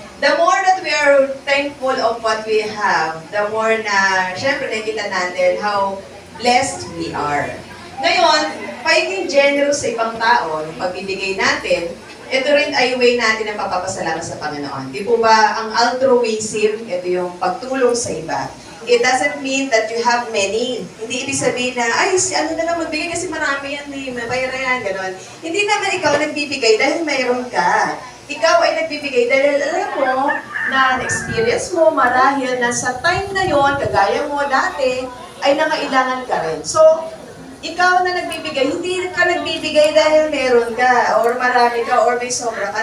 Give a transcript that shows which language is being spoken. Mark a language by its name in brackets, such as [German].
[English] The more that we are thankful of what we have, the more [Filipino] na, syempre, nakikita natin [English] how blessed we are. [Filipino] Ngayon, pagiging generous sa ibang tao, yung pagbibigay natin, ito rin ay way natin ng pagpapasalamat sa Panginoon. Di po ba, ang altruism, ito yung pagtulong sa iba. [English] It doesn't mean that you have many. [Filipino] Hindi ibig sabihin na, ay, ano na lang, magbigay kasi marami yan, may bayar yan, gano'n. Hindi naman ikaw nagbibigay dahil mayroon ka. Ikaw ay nagbibigay dahil alam mo na experience mo marahil na sa time na yon, kagaya mo dati, ay nangailangan ka rin. So, ikaw na nagbibigay, hindi ka nagbibigay dahil meron ka, or marami ka, or may sobra ka.